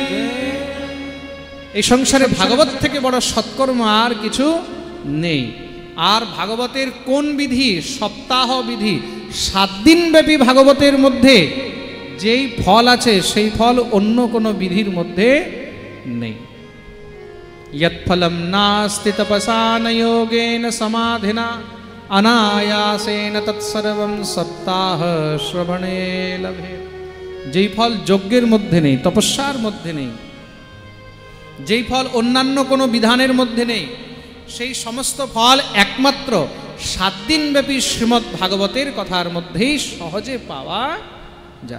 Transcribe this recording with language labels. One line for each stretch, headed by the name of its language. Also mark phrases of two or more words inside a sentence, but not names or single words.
Bangla: এই সংসারে ভাগবত থেকে বড় সৎকর্ম আর কিছু নেই। আর ভাগবতের কোন বিধি? সপ্তাহ বিধি। 7 দিন ব্যাপী ভাগবতের মধ্যে যেই ফল আছে, সেই ফল অন্য কোনো বিধির মধ্যে নেই।
Sanskrit: यत्फलं नास्ति तपसा न योगेन समाधिना अनायासेन तत्सर्वं सप्ताह श्रवणे लभे।
Bangla: যেই ফল যজ্ঞের মধ্যে নেই, তপস্যার মধ্যে নেই, যেই ফল অন্যান্য কোনো বিধানের মধ্যে নেই, সেই সমস্ত ফল একমাত্র 7 দিনব্যাপী শ্রীমদ্ ভাগবতের কথার মধ্যেই সহজে পাওয়া যায়।